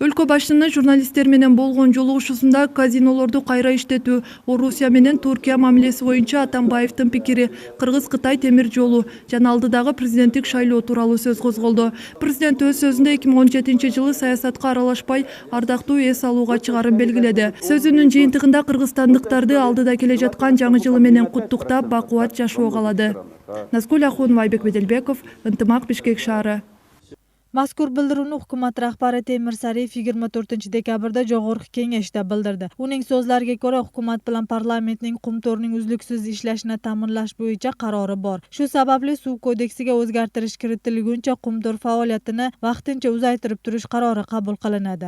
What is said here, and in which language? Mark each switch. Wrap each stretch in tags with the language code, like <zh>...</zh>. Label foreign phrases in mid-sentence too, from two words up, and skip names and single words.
<ky>Өлкө башчысынын журналисттер менен болгон жолугушуусунда казинолорду кайра иштетүү, Орусия менен Туркия мамилеси боюнча Атамбаевдин пикири, Кыргыз-Кытай темир жолу жана алдыдагы президенттик шайлоо тууралуу сөз козголду. Президент өз сөзүндө 2017-жылы саясатка аралашпай, ардактуу эс алууга чыгарын белгиледи. Сөзүнүн жыйынтыгында кыргызстандыктарды алдыда келе жаткан жаңы жылы менен куттуктап, бакубат жашоо каалады. Назгүл Ахунова, Айбек Беделбеков, Ынтымак, Бишкек шаары.</ky> <uz>Mazkur bildiruvni hukumat rahbari Temir Sariyev 24-dekabrda Jog'org'i kengashda bildirdi. Uning so'zlariga ko'ra, hukumat bilan parlamentning qumtorning uzluksiz ishlashini ta'minlash bo'yicha qarori bor. Shu sababli suv kodeksiga o'zgartirish kiritilguncha qumtor faoliyatini vaqtincha uzaytirib turish qarori qabul qilinadi.</uz>